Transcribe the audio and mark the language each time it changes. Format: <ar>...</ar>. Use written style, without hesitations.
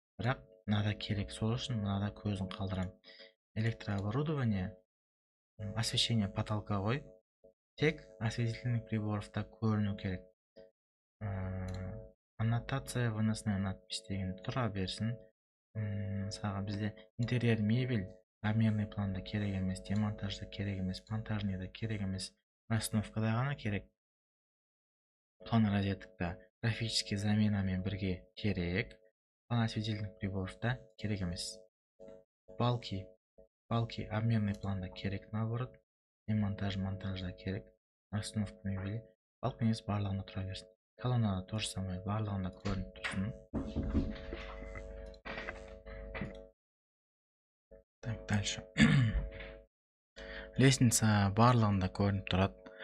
<kk>Бірақ мынада керек, сол үшін мынада көзін қалдырам.</kk> <ru>Электрооборудование, освещение потолка ғой.</ru> <kk>Тек осветительных приборовта көріну керек.</kk> <ru>Аннотация выносная надпись</ru> <kk>деген тұра берсін. Мысалға бізде интерьер мебель обменный планда керек емес, демонтажда керек емес, монтажныйда керек емес, расстановкада ғана керек. План розетка графический заменамен бірге керек. План осветительных приборовта керек емес. Балки обменный планда керек, наоборот. Монтажда керек.</kk> <ru>Расстановка мебели.</ru> <kk>Балки емес, барлығында тұра берсін. Колоннада</kk> <ru>то же самое,</ru> <kk>барлығында көрініп тұрсын.</kk> <ru>Так, дальше.</ru> <kk>Лестница барлығында көрініп тұрады.</kk>